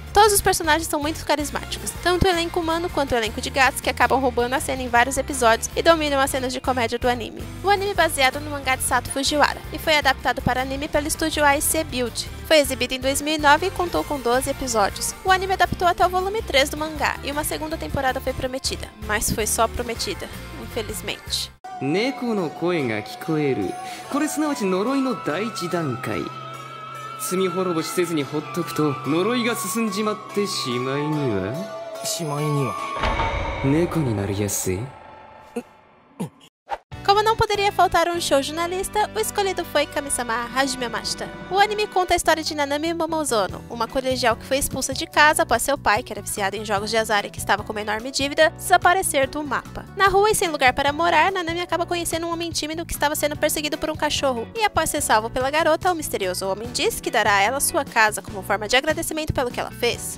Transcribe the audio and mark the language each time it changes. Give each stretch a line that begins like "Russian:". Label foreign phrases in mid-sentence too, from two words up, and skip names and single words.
Portuguese: Todos os personagens são muito carismáticos, tanto o elenco humano quanto o elenco de gatos que acabam roubando a cena em vários episódios e dominam as cenas de comédia do anime. O anime é baseado no mangá de Sato Fujiwara e foi adaptado para anime pelo estúdio AIC Build. Foi exibido em 2009 e contou com 12 episódios. O anime adaptou até o volume 3 do mangá e uma segunda temporada foi prometida, mas foi só prometida, infelizmente.
Japanese: 猫の声が聞こえる。これすなわち呪いの第一段階。罪滅ぼしせずにほっとくと呪いが進んじまってしまいには猫になりやすい。
Portuguese: Como não poderia faltar um shoujo na lista, o escolhido foi Kami-sama Hajime Mashita. O anime conta a história de Nanami Momozono, uma colegial que foi expulsa de casa após seu pai, que era viciado em jogos de azar e que estava com uma enorme dívida, desaparecer do mapa. Na rua e sem lugar para morar, Nanami acaba conhecendo um homem tímido que estava sendo perseguido por um cachorro, e após ser salvo pela garota, o misterioso homem diz que dará a ela sua casa como forma de agradecimento pelo que ela fez.